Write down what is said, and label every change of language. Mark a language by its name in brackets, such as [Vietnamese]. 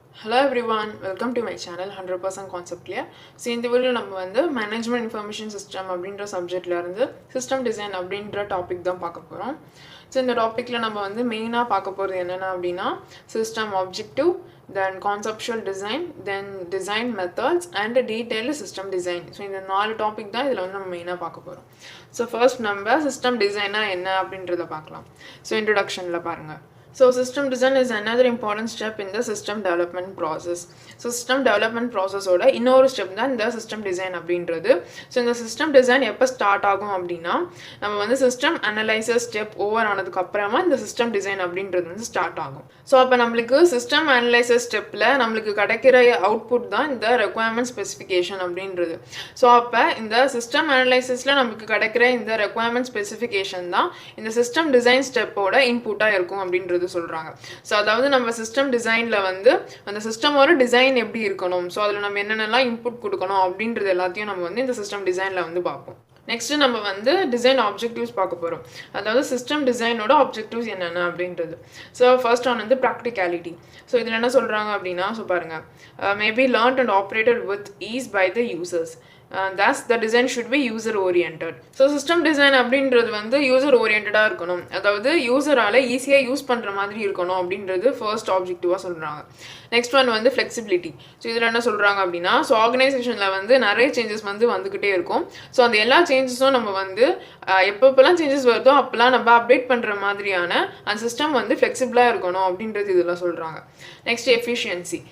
[English] Hello everyone, welcome to my channel 100% Concept Clear. [Tamil] So இந்த video நம்ம வந்து management information system அப்படின்ற சப்ஜெக்ட்ல இருந்து சிஸ்டம் டிசைன் அப்படின்ற டாபிக் தான் பார்க்க போறோம். ஸோ இந்த டாப்பிக்கில் நம்ம வந்து மெயினாக பார்க்க போகிறது என்னென்னா அப்படின்னா system objective, [English] then conceptual design, then design methods and detailed system design. [Tamil] So இந்த 4 டாபிக் தான் இதில் வந்து நம்ம மெயினாக பார்க்க போகிறோம். ஸோ ஃபர்ஸ்ட் நம்ம சிஸ்டம் டிசைனா என்ன அப்படின்றத பார்க்கலாம். ஸோ இன்ட்ரடக்ஷனில் பாருங்கள். [English] So system design is another important step in the system development process. [Tamil] So system development process ஓட இன்னொரு ஸ்டெப் தான் இந்த system design அப்படின்றது. ஸோ இந்த system design எப்போ ஸ்டார்ட் ஆகும் அப்படின்னா நம்ம வந்து system analysis ஸ்டெப் ஓவர் ஆனதுக்கு அப்புறமா இந்த system design அப்படின்றது வந்து ஸ்டார்ட் ஆகும். ஸோ அப்போ நம்மளுக்கு system analysis ஸ்டெப்பில் நம்மளுக்கு கிடைக்கிற அவுட்புட் தான் இந்த requirement specification அப்படின்றது. ஸோ அப்போ இந்த system analysisல நமக்கு கிடைக்கிற இந்த requirement specification தான் இந்த system design ஸ்டெப்போட இன்புட்டாக இருக்கும் அப்படின்றது சொல்றாங்க. ஸோ அதாவது நம்ம சிஸ்டம் டிசைன்ல வந்து அந்த சிஸ்டமோட டிசைன் எப்படி இருக்கணும், ஸோ அதில் நம்ம என்னென்னலாம் இன்புட் கொடுக்கணும் அப்படின்றது எல்லாத்தையும் நம்ம வந்து இந்த சிஸ்டம் டிசைன்ல வந்து பார்ப்போம். நெக்ஸ்ட் நம்ம வந்து டிசைன் ஆப்ஜெக்டிவ்ஸ் பார்க்க போகிறோம். அதாவது சிஸ்டம் டிசைனோட ஆப்ஜெக்டிவ்ஸ் என்னென்ன அப்படின்றது. [English] So first one வந்து practicality. [Tamil] ஸோ இதில் என்ன சொல்கிறாங்க அப்படின்னா, ஸோ பாருங்கள், [English] Maybe learned and operated with ease by the users. Thus the design should be user oriented. [Tamil] So system design அப்படின்றது வந்து யூசர் ஓரியன்டாக இருக்கணும், அதாவது யூசரால் ஈஸியாக யூஸ் பண்ணுற மாதிரி இருக்கணும் அப்படின்றது ஃபர்ஸ்ட் ஆப்ஜெக்டிவாக சொல்கிறாங்க. நெக்ஸ்ட் ஒன் வந்து ஃப்ளெக்சிபிலிட்டி. ஸோ இதில் என்ன சொல்கிறாங்க அப்படின்னா, ஸோ ஆர்கனைசேஷனில் வந்து நிறைய சேஞ்சஸ் வந்து வந்துக்கிட்டே இருக்கும். ஸோ அந்த எல்லா சேஞ்சஸும் நம்ம வந்து எப்பப்பெல்லாம் சேஞ்சஸ் வருதோ அப்போல்லாம் நம்ம அப்டேட் பண்ணுற மாதிரியான அந்த சிஸ்டம் வந்து ஃப்ளெக்சிபிளாக இருக்கணும் அப்படின்றது இதெல்லாம் சொல்கிறாங்க. Next efficiency.